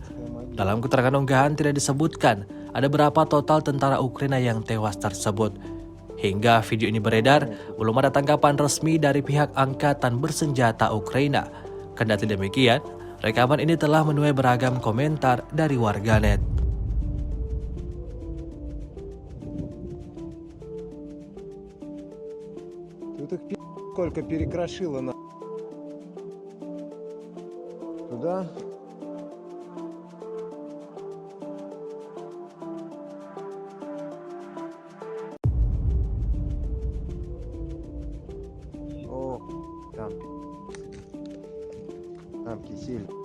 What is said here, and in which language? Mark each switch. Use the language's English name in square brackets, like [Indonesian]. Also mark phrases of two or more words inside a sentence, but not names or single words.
[Indonesian] Dalam keterangan unggahan tidak disebutkan ada berapa total tentara Ukraina yang tewas tersebut. Hingga video ini beredar, belum ada tanggapan resmi dari pihak Angkatan Bersenjata Ukraina. Kendati demikian, rekaman ini telah menuai beragam komentar dari warganet. [Russian] Тут их сколько перекрошило на туда. О, там кисель.